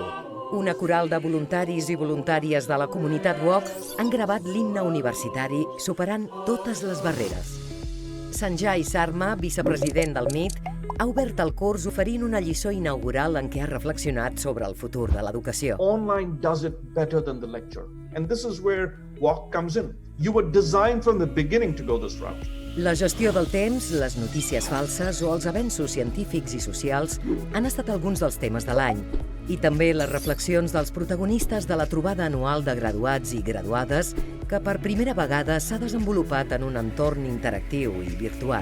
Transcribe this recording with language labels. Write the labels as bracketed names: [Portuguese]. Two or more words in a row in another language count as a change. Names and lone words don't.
[Catalan] Una coral de voluntaris i voluntàries de la comunitat UOC han gravat l'himne universitari superant totes les barreres. Sanjay Sharma, vicepresident del MIT, ha obert el curs oferint una lliçó inaugural en què ha reflexionat sobre el futur de l'educació. [English] Online does it better than the lecture. And this is where WOC comes in. You were designed from the beginning to go this route. [Catalan] La gestió del temps, les notícies falses o els avenços científics i socials han estat alguns dels temes de l'any, i també les reflexions dels protagonistes de la trobada anual de graduats i graduades que per primera vegada s'ha desenvolupat en un entorn interactiu i virtual.